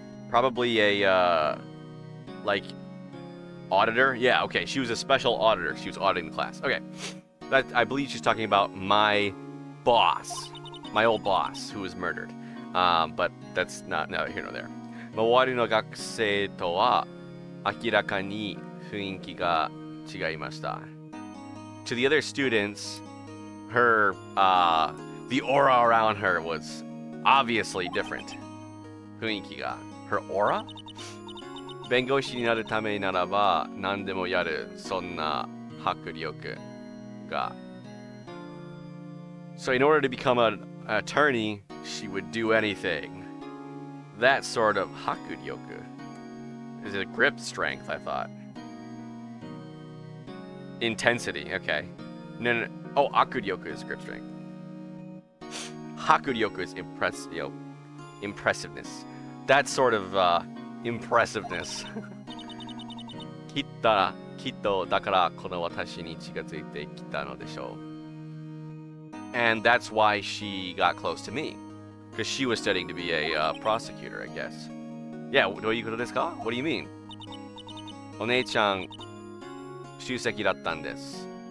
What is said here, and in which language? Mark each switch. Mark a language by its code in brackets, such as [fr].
[en] Probably a, like, auditor? Yeah, okay. She was a special auditor. She was auditing the class. Okay. I believe she's talking about my boss. My old boss, who was murdered. But that's not neither here nor there. [ja] 周りの学生とは明らかに雰囲気が違いました. [en] To the other students, her, the aura around her was obviously different. [ja] 雰囲気が. [en] Her aura? [ja] 弁護士になるためならば何でもやる、そんな迫力が. [en] So in order to become an attorney, she would do anything. That sort of hakuryoku. Is it grip strength, I thought. Intensity, okay. No. Oh, akuryoku is grip strength. Hakuryoku is impressiveness. That sort of impressiveness. [ja] きったら、きっとだからこの私に近づいてきたのでしょう. [en] And that's why she got close to me. Because she was studying to be a prosecutor, I guess. Yeah, [ja] どういうことですか? [en] What do you mean? [ja] お姉ちゃん首席だったんです。